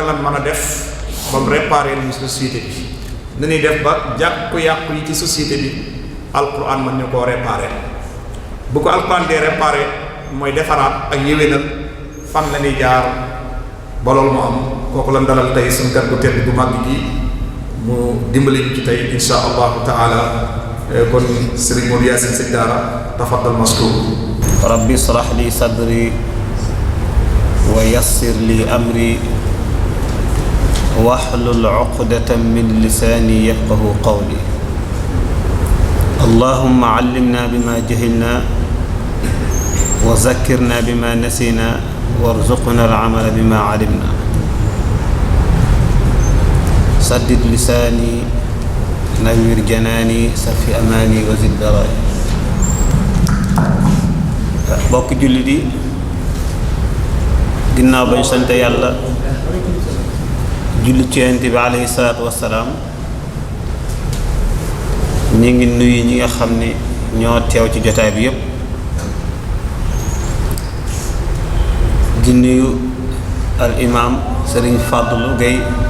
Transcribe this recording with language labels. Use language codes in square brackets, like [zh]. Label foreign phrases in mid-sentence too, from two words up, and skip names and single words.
[wo] lan mën a def ba mu réparer ñu société bi ni ñuy def ba yàqu-yàqu yi ci société bi alquran mën ñu koo réparer bu ko alquran dee réparer mooy defaraat ak yéwénal fan la ñuy jaar ba loolu mu am kooku lan dalal tey suñu gan gu tedd bu màgg gi mu dimbali ñu ci tey [ar] إن شاء الله تعالى [wo] kon Sëriñ Mour Yaasin sëñ daara [ar] تفضل مشكور رب اشرح لي صدري ويسر لي أمري واحلل عقدة من لساني يفقهوا قولي اللهم علمنا بما جهلنا وذكرنا بما نسينا وارزقنا العمل بما علمنا سدد لساني نور جناني صف أماني وزد baraay [wo] bokk jullit yi ginnaaw bañ sant yàlla julli ci Yonent bi [ar] عليه الصلاة والسلام [wo] ñi ngi nuyu ñi nga xam ne ñoo teew ci jotaay bi yépp di nuyu al imaam Sëriñ Fadlu Gay